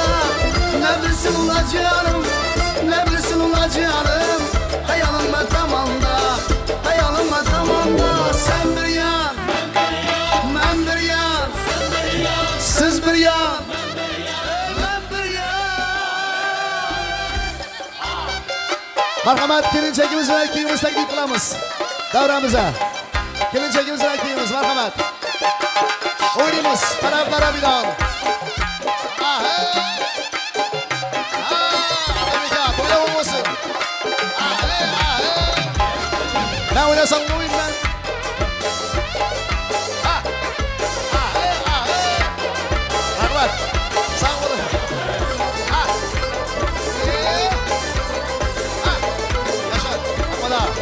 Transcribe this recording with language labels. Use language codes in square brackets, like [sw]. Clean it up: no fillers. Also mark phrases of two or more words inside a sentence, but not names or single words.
[tr] Ne bilsin ula canım, ne bilsin ula canım. Hayalim ben tamamda, hayalim ben tamamda. Sen bir yan, ben bir yan, siz bir yan, ben bir yan. [uz] Marhamat, kelinchagimiz bilan kuyimiz taklif qilamiz davramizga. Kelinchagimiz bilan kuyimiz, marhamat. O'ynaymiz, taraflara binoan. To'ylar bo'lsin. [tr] Ben oynasam ne oyun ben? Marhamat, sağ olun. Yaşar, Ahmet ağa.